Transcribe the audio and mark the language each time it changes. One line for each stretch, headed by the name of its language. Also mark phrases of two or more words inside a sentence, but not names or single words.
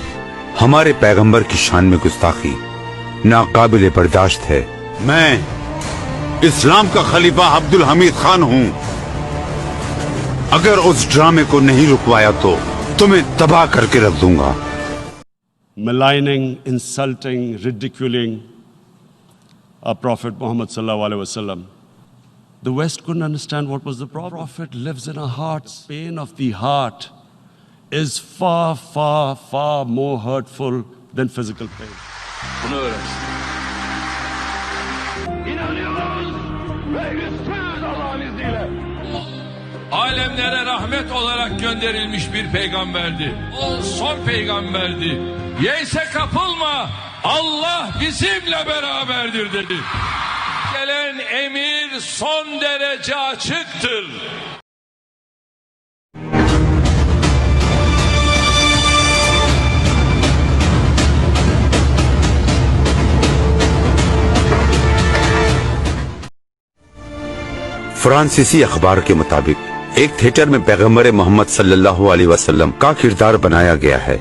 Hindi: हमारे पैगंबर की शान में गुस्ताखी नाकाबिले बर्दाश्त है। मैं इस्लाम का खलीफा अब्दुल हमीद खान हूं। अगर उस ड्रामे को नहीं रुकवाया तो तुम्हें तबाह करके रख दूंगा।
English: Maligning, insulting, ridiculing our Prophet Muhammad
Arabic: صلى الله عليه وسلم.
English: The West couldn't understand what was the problem. The Prophet lives in our hearts. Pain of the heart is far, far, far more hurtful than physical pain.
Turkish: Bunu öğrensin. İnanıyoruz ve istiyoruz Allah'ın izniyle. Alemlere rahmet olarak gönderilmiş bir peygamberdi. O son peygamberdi. Yeyse kapılma, Allah bizimle beraberdir dedi. Gelen emir son derece açıktır.
Hindi: फ्रांसीसी अखबार के मुताबिक एक थिएटर में पैगंबर मोहम्मद
Arabic: صلى الله عليه وسلم
Hindi: का किरदार बनाया गया है।